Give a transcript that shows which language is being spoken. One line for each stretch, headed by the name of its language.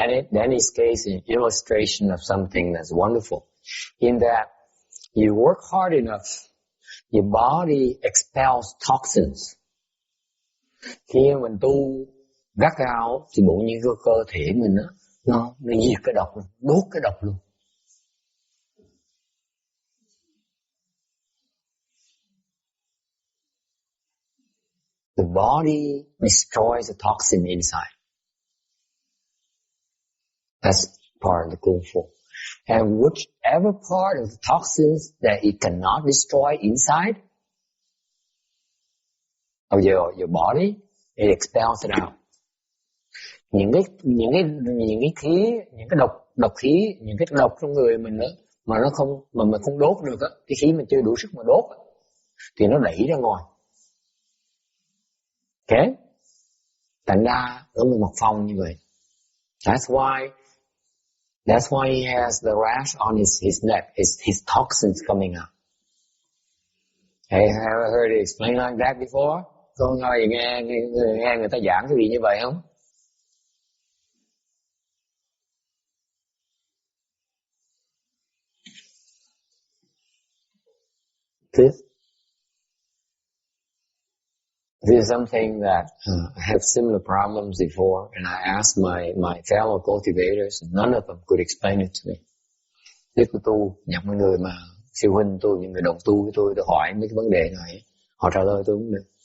English: Danny's case is an illustration of something that's wonderful. In that you work hard enough, your body expels toxins.
Vietnamese: Khi mình tu gắt gao thì bộ như cái cơ thể mình nó diệt cái độc luôn, đốt cái độc luôn.
English: The body destroys the toxin inside. That's part of the Kung Fu. And whichever part of the toxins that it cannot destroy inside of your body, it expels it out.
Vietnamese: Những cái khí, những cái độc khí, những cái độc trong người mình đó, mà mình không đốt được á, cái khí mình chưa đủ sức mà đốt thì nó đẩy ra ngoài. Okay? Thành ra ở một phòng như vậy.
English: That's why he has the rash on his neck. It's his toxins coming out. Hey, have you heard it explained like that before?
Vietnamese: Con nói nghe người ta giảng cái gì như vậy không?
English: This is something that I have similar problems before, and I asked my fellow cultivators, and none of them could explain it to me.
Vietnamese: Lúc tu, nhập mấy người mà sư huynh tôi, những người đồng tu với tôi hỏi mấy cái vấn đề này, họ trả lời tôi không được.